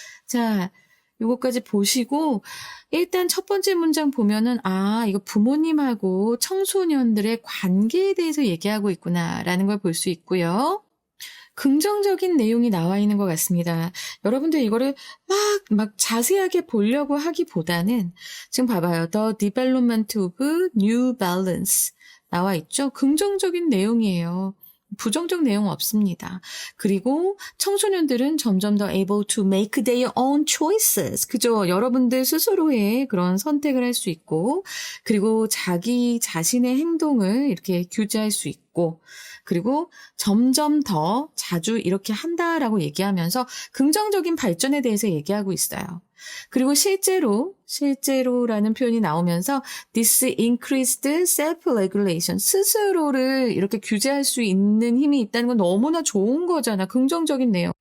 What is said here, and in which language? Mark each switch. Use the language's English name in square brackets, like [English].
[Korean] 자, 요거까지 보시고 일단 첫 번째 문장 보면은 이거 부모님하고 청소년들의 관계에 대해서 얘기하고 있구나라는 걸 볼 수 있고요. 긍정적인 내용이 나와 있는 것 같습니다. 여러분들 이거를 막 자세하게 보려고 하기보다는 지금 봐봐요. [English] The development of New Balance [Korean] 나와 있죠. 긍정적인 내용이에요. 부정적 내용 없습니다. 그리고 청소년들은 점점 더 [English] able to make their own choices. [Korean] 그죠? 여러분들 스스로의 그런 선택을 할 수 있고, 그리고 자기 자신의 행동을 이렇게 규제할 수 있고, 그리고 점점 더 자주 이렇게 한다라고 얘기하면서 긍정적인 발전에 대해서 얘기하고 있어요. 그리고 실제로라는 표현이 나오면서 [English] this increased self-regulation, [Korean] 스스로를 이렇게 규제할 수 있는 힘이 있다는 건 너무나 좋은 거잖아. 긍정적인 내용.